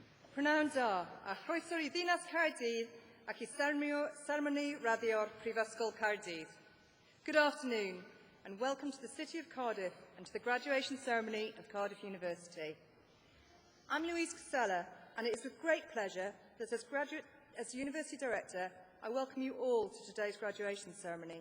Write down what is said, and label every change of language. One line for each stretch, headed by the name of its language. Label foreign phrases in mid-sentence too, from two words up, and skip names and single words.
Welsh: Prynawn da, a chroeso I ddinas Caerdydd ac I sermoni radio'r Prifysgol Caerdydd.
English: Good afternoon and welcome to the City of Cardiff and to the graduation ceremony of Cardiff University. I'm Louise Casella and it is with great pleasure that as University Director I welcome you all to today's graduation ceremony.